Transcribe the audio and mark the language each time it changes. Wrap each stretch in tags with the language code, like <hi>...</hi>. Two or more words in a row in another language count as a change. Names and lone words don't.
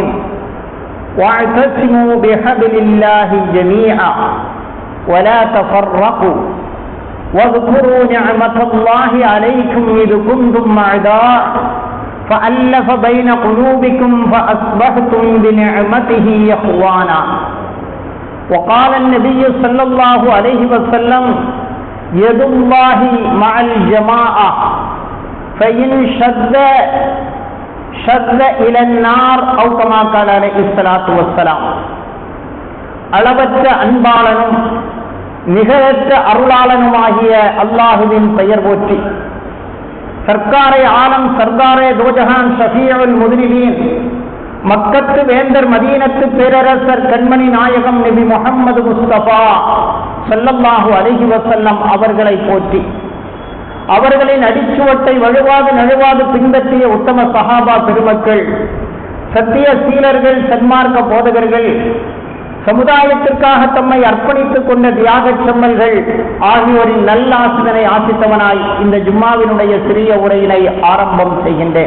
<ar>واعتصموا بحبل الله جميعا ولا تفرقوا واذكروا نعمة الله عليكم إذ كنتم أعداء فألف بين قلوبكم فأصبحتم بنعمته إخوانا. وقال النبي صلى الله عليه وسلم: يد الله مع الجماعة فإن شذ إلى النار أو كما قال عليه الصلاة والسلام.</ar> <ta>அளவற்ற அன்பாளனும் நிகழற்ற அருளாளனுமாகிய அல்லாஹுவின் பெயர் போற்றி,</ta> <ur>سرکارِ عالم سردارِ دو جہاں شفیع المذنبین</ur> <ta>மக்கத்து வேந்தர் மதீனத்து பேரரசர் கண்மணி நாயகம் நபி முஹம்மது முஸ்தபா</ta> <ar>صلى الله عليه وسلم</ar> <ta>அவர்களை போற்றி, அவர்களின் அடிச்சுவட்டை வழுவாது நழுவாது பின்பற்றிய உத்தம சஹாபா பெருமக்கள், சத்திய சீலர்கள், சன்மார்க்க போதகர்கள், சமுதாயத்திற்காக தம்மை அர்ப்பணித்துக் கொண்ட தியாக செம்மல்கள் ஆகியோரின் நல்ல ஆசிரியனை ஆசித்தவனாய் இந்த ஜும்மாவினுடைய சிறிய உரையினை ஆரம்பம் செய்கின்றேன்.</ta>